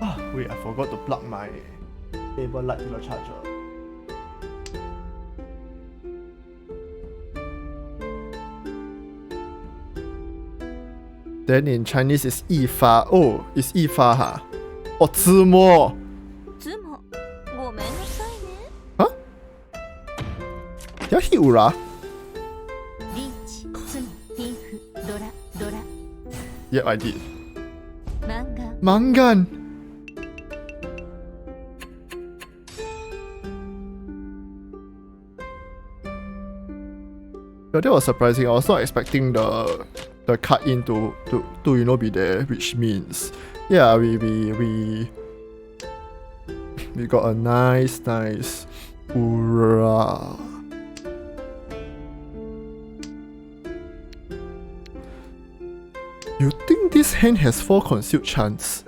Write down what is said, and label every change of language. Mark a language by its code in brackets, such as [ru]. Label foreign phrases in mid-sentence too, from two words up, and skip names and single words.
[en] wait, I forgot to plug my table light to the charger. Then in Chinese it's 一发. Oh, it's 一发 huh? Oh, 自摸. [ja] ズモごめんなさいね。 [en] Huh? Did I hit Ura? [ja] リーチ、ズモ、ピンフ、ドラ、ドラ、 [en] Yep, I did. [ja] マンガン、 [en] Mangan! Yeah, that was surprising. I was not expecting the cut in to you know be there, which means yeah we got a nice Ura. You think this hand has 4 concealed chance?